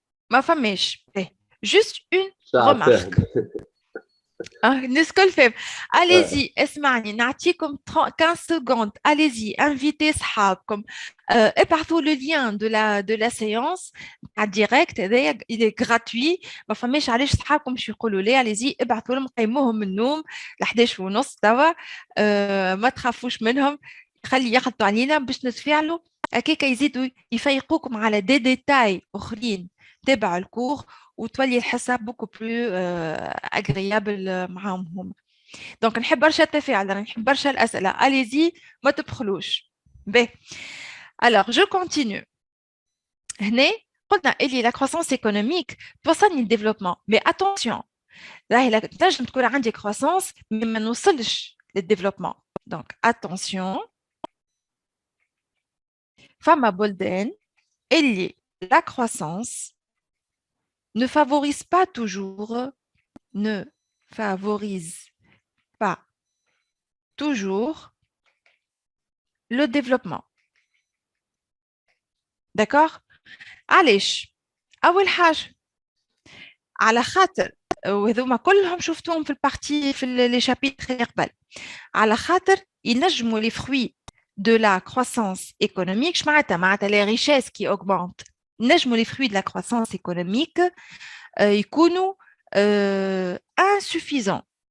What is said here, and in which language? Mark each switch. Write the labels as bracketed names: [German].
[French] Ma famille, juste une remarque. [Arabic] نسكل فهم. [French] Allez-y, [Arabic] اسمعني نعطيكم [French] 15 secondes. Allez-y, invitez [Arabic] صحابكم. ابعثوا [French] le lien de la séance en direct. Il est gratuit. [Arabic] ما فماش علاش صحابكم باش يقولوا لي. [French] Allez-y, [Arabic] ابعثوا لهم قيموهم من النوم ل 11:30 توا. ما تخافوش منهم. خلي يخلطوا علينا باش نتفاعلوا. هكاك يزيدوا يفيقوكم على دي ديتاي اخرين. تابعوا الكور وتولي الحصة [French] beaucoup plus agréable [Arabic] معاهم هما. دونك نحب برشا التفاعل، نحب برشا الأسئلة. [French] Allez-y, [Arabic] ما تبخلوش. باهي. [French] Alors, je continue. [Arabic] هنا قلنا اللي [French] la croissance économique [Arabic] توصلني للديفلوبمون، [French] mais attention. [Arabic] راهي تنجم تكون عندي [French] croissance mais [Arabic] ما نوصلش للديفلوبمون. [French] Donc, attention. [Arabic] فما بلدان اللي [French] la croissance ne favorise pas toujours le développement. D'accord? [Arabic] علاش؟ أول حاجة على خاطر وهذوما كلهم شفتوهم في البارتي في لي شابيتر اللي قبل. على خاطر ينجموا [French] les fruits de la croissance économique. [Arabic] معناتها [French] les richesses qui augmentent. [Arabic] ينجموا [French] les fruits de la croissance économique [Arabic] يكونوا [French] insuffisants.